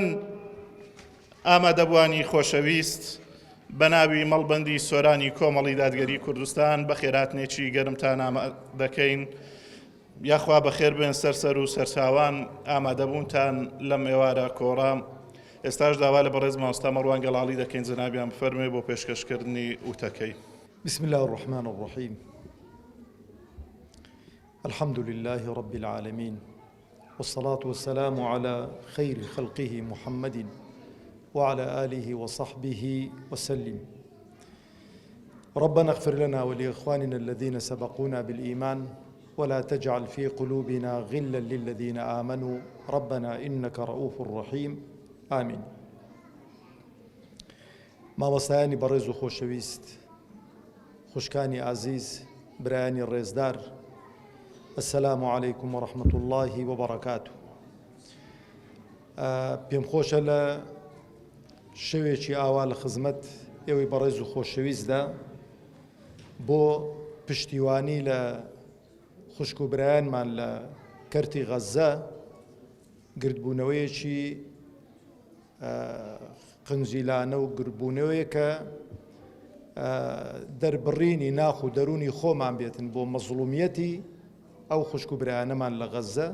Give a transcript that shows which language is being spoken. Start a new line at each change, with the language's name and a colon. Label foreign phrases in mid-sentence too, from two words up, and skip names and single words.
Central Kurdish: ئامادەبوانی خۆشەویست، بە ناوی مەڵبەندی سۆرانی کۆمەڵی دادگەری کوردستان بە خێراتنێکی گەرمتان دەکەین. یاخوا بەخێر بێن سەرسەر و سەرچاوان ئامادەبوونتان لەم ئێوارە کۆڕام. ئێستاش داوا لە بەڕێز مامۆستا مەڕوان گەڵاڵی دەکەین، جەنابیان بفەرمێ بۆ پێشکەشکردنی وتەکەی.
Arabic: بسم الله الرحمن الرحيم. الحمد لله رب العالمين، والصلاة والسلام على خير خلقه محمد وعلى آله وصحبه وسلم. ربنا اغفر لنا ولإخواننا الذين سبقونا بالإيمان، ولا تجعل في قلوبنا غلا للذين آمنوا ربنا إنك رؤوف رحيم. آمين.
Central Kurdish: مامۆستایانی بەڕێز و خۆشەویست، خوشکانی عزیز، برایانی ڕێزدار،
Arabic: السلام عليكم ورحمة الله وبركاته.
Central Kurdish: پێم خۆشە لە شەوێکی ئاوا لە خزمەت ئێوەی بەڕێز و خۆشەویستدا بۆ پشتیوانی لە خوشک و برایانمان لە کەرتی غەزە گردبوونەوەیەکی قنجیلانە و گربوونەوەیە کە دەربڕینی ناخ و دەرونی خۆمان بێتن بۆ مەزڵومیەتی ئەو خوشک و برایانەمان لە غەزە.